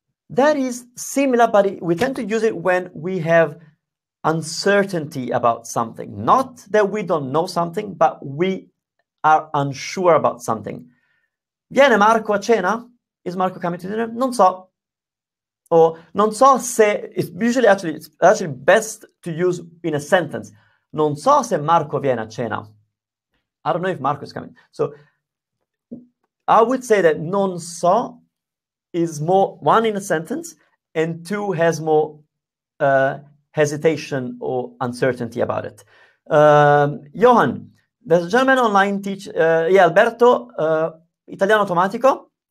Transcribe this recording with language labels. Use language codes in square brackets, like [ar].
[en] That is similar, but we tend to use it when we have uncertainty about something. Not that we don't know something, but we are unsure about something. [it] Viene Marco a cena? [en] Is Marco coming to dinner? [it] Non so. [en] Or [it] non so se, [en] it's actually best to use in a sentence. [it] Non so se Marco viene a cena. [en] I don't know if Marco is coming. So I would say that non so is more, 1 in a sentence, and 2 has more hesitation or uncertainty about it. Johan, there's a gentleman online teach, Alberto, Italiano Automatico.